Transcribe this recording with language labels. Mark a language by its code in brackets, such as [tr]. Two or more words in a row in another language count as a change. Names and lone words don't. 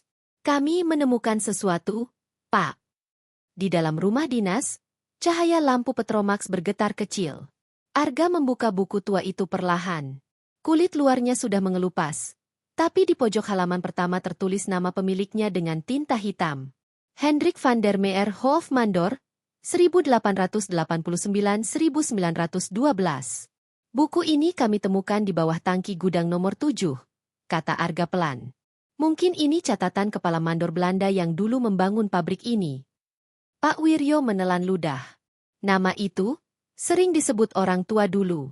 [id] Kami menemukan sesuatu, Pak. Di dalam rumah dinas, cahaya lampu Petromax bergetar kecil. Arga membuka buku tua itu perlahan. Kulit luarnya sudah mengelupas, tapi di pojok halaman pertama tertulis nama pemiliknya dengan tinta hitam. Hendrik van der Meer Hofmandor, 1889-1912. Buku ini kami temukan di bawah tangki gudang nomor 7, kata Arga pelan. Mungkin ini catatan kepala mandor Belanda yang dulu membangun pabrik ini. Pak Wiryo menelan ludah. Nama itu sering disebut orang tua dulu.